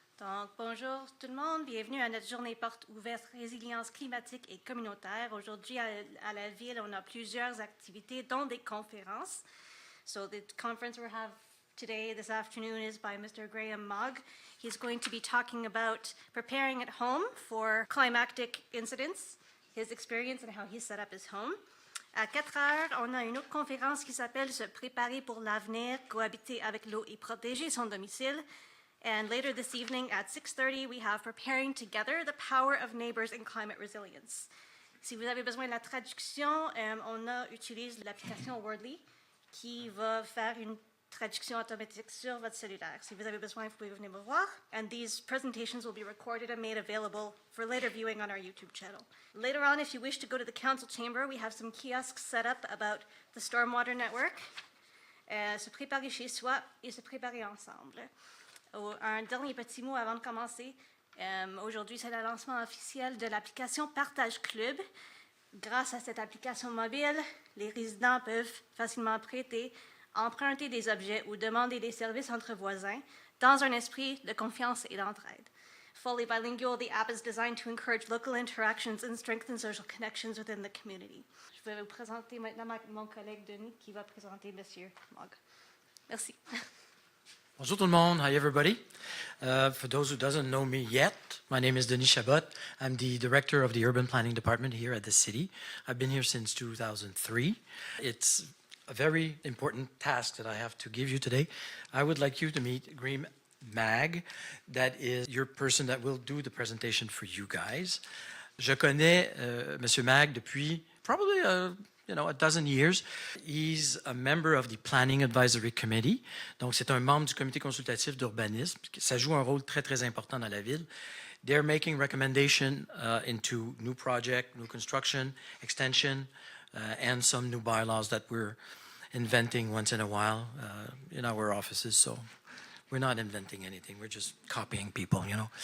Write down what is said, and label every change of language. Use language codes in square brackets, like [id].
[fr] Donc, bonjour tout le monde, bienvenue à notre journée porte ouverte résilience climatique et communautaire. Aujourd'hui, à la ville, on a plusieurs activités, dont des conférences. [en] So the conference we have today, this afternoon, is by Mr. Graham Mogg. He's going to be talking about preparing at home for climatic incidents, his experience and how he set up his home. [fr] À 4 heures, on a une autre conférence qui s'appelle « Se préparer pour l'avenir, cohabiter avec l'eau et protéger son domicile ». [en] And later this evening at 6:30, we have Preparing Together, the Power of Neighbors in Climate Resilience. [fr] Si vous avez besoin de la traduction, on utilise l'application Wordly qui va faire une traduction automatique sur votre cellulaire. Si vous avez besoin, vous pouvez venir me voir. [en] And these presentations will be recorded and made available for later viewing on our YouTube channel. Later on, if you wish to go to the council chamber, we have some kiosks set up about the stormwater network. [fr] Se préparer chez soi et se préparer ensemble. Un dernier petit mot avant de commencer. Aujourd'hui, c'est le lancement officiel de l'application Partage Club. Grâce à cette application mobile, les résidents peuvent facilement prêter, emprunter des objets ou demander des services entre voisins dans un esprit de confiance et d'entraide. [en] Fully bilingual, the app is designed to encourage local interactions and strengthen social connections within the community. [fr] Je vais vous présenter maintenant mon collègue Denis qui va présenter M. Mogg. Merci. Bonjour tout le monde. [en] Hi everybody. For those who doesn't know me yet, my name is Denis Chabot. I'm the director of the urban planning department here at the city. I've been here since 2003. It's a very important task that I have to give you today. I would like you to meet Graham Mag. That is your person that will do the presentation for you guys. [fr] Je connais Monsieur Mag depuis [en] probably a dozen years. He's a member of the Planning Advisory Committee. [fr] Donc, c'est un membre du comité consultatif d'urbanisme. Ça joue un rôle très, très important dans la ville. [en] They're making recommendations into new project, new construction, extension, and some new bylaws that we're inventing once in a while in our offices. So, we're not inventing anything. We're just copying people, you know.